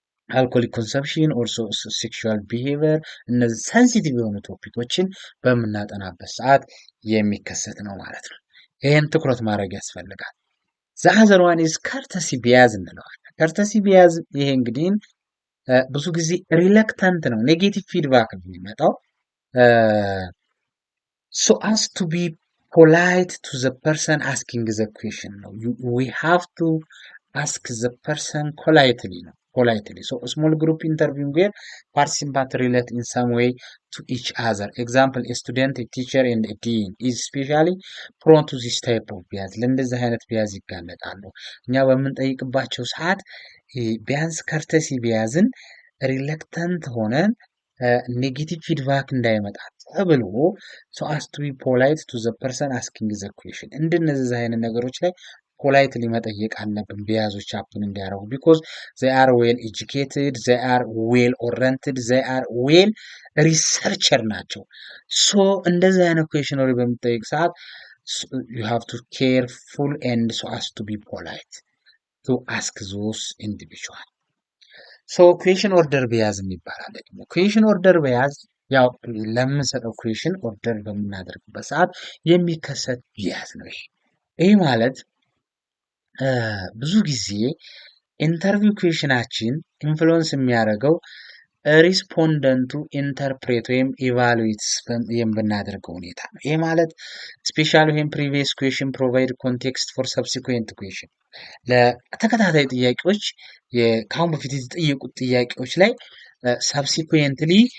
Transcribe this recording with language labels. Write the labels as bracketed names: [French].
[English] alcoholic consumption or sexual behavior [Amharic] እነዚህ ሴንሲቲቭ የሆኑ ቶፒኮችን በምናጠናበት ሰዓት የሚከሰት ነው ማለት ነው። ይሄን ትኩረት ማድረግ ያስፈልጋል። [English] the other one is courtesy bias እንለዋለን። courtesy bias [Amharic] ይሄ እንግዲህ ብዙ ጊዜ ሪለክታንት ነው፣ ኔጌቲቭ ፊድባክ ነው የሚመጣው [English] so as to be polite to the person asking the question ነው። we have to ask the person politely ነው። politely. So small group interview where participants relate in some way to each other. Example, a student, a teacher, and a dean is especially prone to this type of bias. [Amharic] ለእንደዚህ አይነት ቢያዝ ይጋለጣሉ። እኛ በምንጠይቅባቸው ሰዓት ቢያንስ ከርተሲ ቢያዝን ሪለክተንት ሆነን ኔጌቲቭ ፊድባክ እንዳይመጣ ተብሎ [English] so as to be polite to the person asking the question [Amharic] እንደነዚህ አይነት ነገሮች ላይ ፖላይትሊ መጠየቅ አለብን ቢያዞች አፕን እንዲያረጉ [English] because they are well educated, they are well oriented, they are well researcher [Amharic] ናቸው [English] so [Amharic] እንደዚህ አይነት [English] question [Amharic] ወሬ በሚጠይቅ ሰዓት [English] you have to careful and so as to be polite to ask those individuals. [Amharic] ሶ ኩዌሽን ኦርደር ቢያዝ ይባላል። ደግሞ ኩዌሽን ኦርደር ቢያዝ ያው ለምንሰጠው ኩዌሽን ኦርደር በምናደርግበት ሰዓት የሚከሰት ቢያዝ ነው። ይሄ ማለት ብዙ ጊዜ ኢንተርቪው ኩዌሽናችን ኢንፍሉዌንስ የሚያደርገው ሪስፖንደንቱ ኢንተርፕሬት ወይም ኢቫሉዌት የምናደርገው ሁኔታ ነው። ይሄ ማለት ስፔሻሊ ወይም [English] ፕሪቪየስ ኩዌሽን ፕሮቫይድ ኮንቴክስት ፎር ሰብሲኩዌንት ኩዌሽን [Amharic] ለተከታታይ ጥያቄዎች ከአሁን በፊት የተጠየቁት ጥያቄዎች ላይ ሰብሲኩዌንትሊ